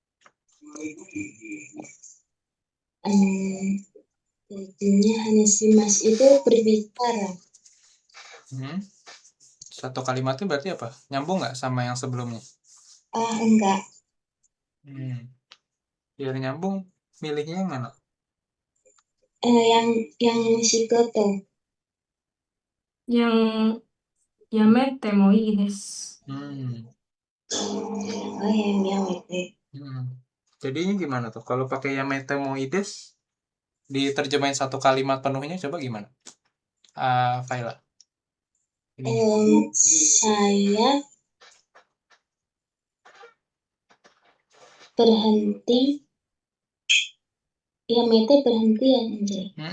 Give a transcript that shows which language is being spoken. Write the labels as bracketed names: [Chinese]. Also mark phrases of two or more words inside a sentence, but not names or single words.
[Indonesian] Artinya hanashimasu itu berbicara. Satu kalimat itu berarti apa? Nyambung nggak sama yang sebelumnya? Enggak. Biar nyambung, milihnya yang mana? Yang Shigoto. [Japanese] Yang やめてもいいです. [Indonesian] Yang Yamete. Jadinya gimana tuh? Kalau pakai [Japanese] やめてもいいです, [Indonesian] diterjemahin satu kalimat penuhnya coba gimana? Faila. Saya berhenti. Yamete berhenti ya, Andre?